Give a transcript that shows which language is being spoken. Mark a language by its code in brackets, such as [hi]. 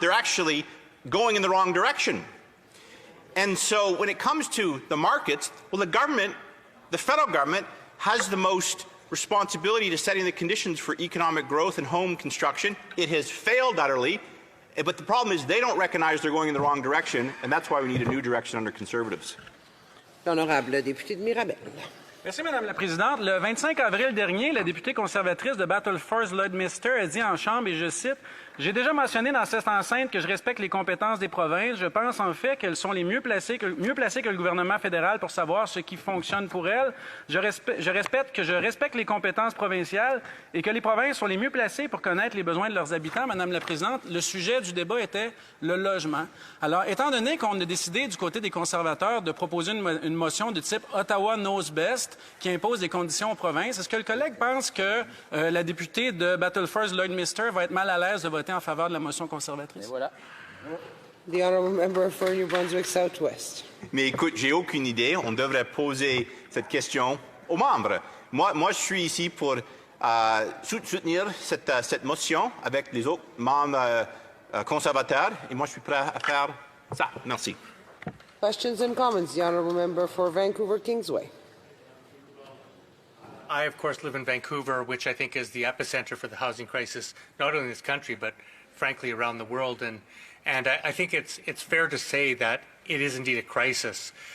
[en] They're actually going in the wrong direction. And so when it comes to the markets, well, the federal government, has the most responsibility to setting the conditions for economic growth and home construction. It has failed utterly, but the problem is they don't recognize they're going in the wrong direction, and that's why we need a new direction under Conservatives. [fr] L'honorable député de Mirabel. Merci, Madame la Présidente. Le 25 avril dernier, la députée conservatrice de Battleford Lloydminster a dit en Chambre, et je cite, « J'ai déjà mentionné dans cette enceinte que je respecte les compétences des provinces. Je pense en fait qu'elles sont les mieux placées que le gouvernement fédéral pour savoir ce qui fonctionne pour elles. Je respecte les compétences provinciales et que les provinces sont les mieux placées pour connaître les besoins de leurs habitants. » Madame la Présidente, le sujet du débat était le logement. Alors, étant donné qu'on a décidé du côté des conservateurs de proposer une motion de type « [en] Ottawa knows best [fr] », qui impose des conditions aux provinces, est-ce que le collègue pense que la députée de Battleford Lloydminster va être mal à l'aise de voter en faveur de la motion conservatrice? Et voilà. [en] The honourable member for New Brunswick Southwest. [fr] Mais écoute, j'ai aucune idée. On devrait poser cette question aux membres. Moi je suis ici pour soutenir cette motion avec les autres membres conservateurs, et moi je suis prêt à faire ça. Merci. [en] Questions and comments. The honourable member for Vancouver Kingsway. I, of course, live in Vancouver, which I think is the epicenter for the housing crisis, not only in this country, but frankly around the world. And I think it's fair to say that it is indeed a crisis.